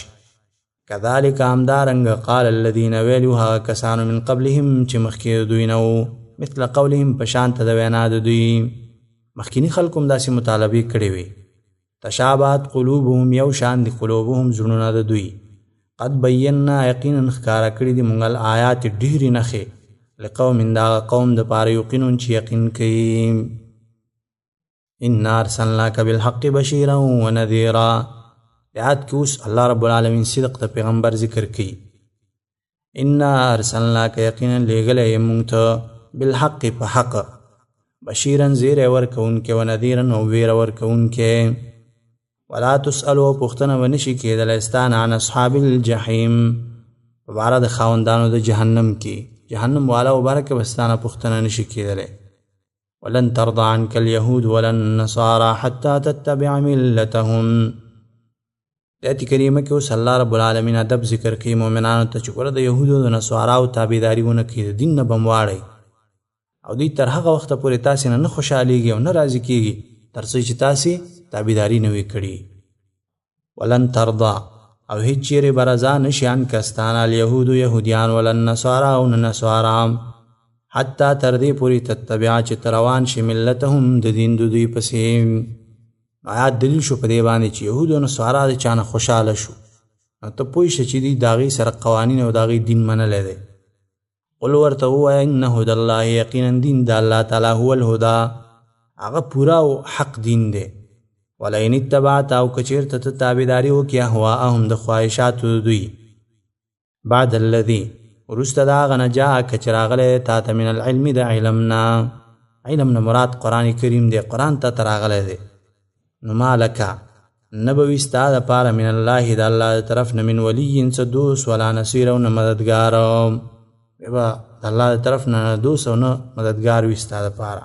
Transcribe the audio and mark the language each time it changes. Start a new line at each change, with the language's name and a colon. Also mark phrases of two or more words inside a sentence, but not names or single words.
Pashto: کذلک همدارنګه
Arabic: قال الذین
Pashto: ویلو هغه کسانو
Arabic: من قبلهم
Pashto: چې مخکې دوی نه وو
Arabic: مثل قولهم
Pashto: په شانته د وینا د دوی مخکیني خلکو هم داسې مطالبې کړې وې.
Arabic: تشابهت قلوبهم
Pashto: یو شان دي قلوبهم زړونه د دوی.
Arabic: قد بینا
Pashto: یقینا ښکاره کړي دي مونږ الآیات ډېرې نښې لقوم دا قوم د پاره یقینون چې یقین کوي.
Arabic: انا ارسلناک بالحق بشیرا ونذیرا.
Pashto: آیات کې اوس الله رب العالمین صدق د پیغمبر ذکر کوي.
Arabic: انا ارسلناک
Pashto: یقینا لېږلی یې مونږ ته بالحق په حق بشیرا زیری ورکوونکی ونذیرا او ویره ورکوونکی.
Arabic: ولا تسألوا
Pashto: پوښتنه ونشي کېدلی ستانه
Arabic: عن اصحاب الجحیم
Pashto: په باره د خاوندانو د جهنم کې. جهنم والا مبارک بستانه پوښتنه نشي کېدلی.
Arabic: ولن ترضى عنك اليهود ولا النصارى حتى تتبع ملتهم.
Pashto: آیت کریمه کې اوس الله رب العالمین ادب ذکر کوي مؤمنانو ته چې ګوره د یهودو او د نصاراو تابعداري ونه کړئ، د دین نه به م واړئ او دوی تر هغه وخته پورې تاسې نه خوشحالېږي او نه راضي کېږي تر څو چې تاسې تابعداري نه وي کړي.
Arabic: ولن ترضى
Pashto: او هیڅ چیرې به رضا نشي عنک ستانه الیهودو یهودیان
Arabic: ولا النصارى
Pashto: او نه نصارا حتی تر دې پورې تتبع چې ته روان شي ملتهم د دین د دوی پسې. آیات دلیل شو په دې باندې چې یهود او نصارا د چا نه خوشحاله شو نو ته پوه شه چې دوی د هغې سره قوانین او د هغې دین منلی دی. قل ورته ووایه
Arabic: ان هدی الله
Pashto: یقینا دین د الله تعالی
Arabic: هو الهدی
Pashto: هغه پوره او حق دین دی.
Arabic: ولئن اتبعت
Pashto: او که چېرته ته تابعداري وکړې اهواءهم د خواهشاتو د دوی
Arabic: بعد الذي
Pashto: وروسته د هغه نه جاءک چې راغلی تا ته
Arabic: من العلم
Pashto: د علم نه مراد قرآن کریم دی، قرآن ته راغلی دی. نو مالکه نه به وي ستا دپاره
Arabic: من الله
Pashto: د الله د طرف نه
Arabic: من ولي
Pashto: څه دوست
Arabic: ولا نصیر
Pashto: او نه مددګار، بیا به د الله د طرف نه دوست او نه مددګار وي ستا دپاره.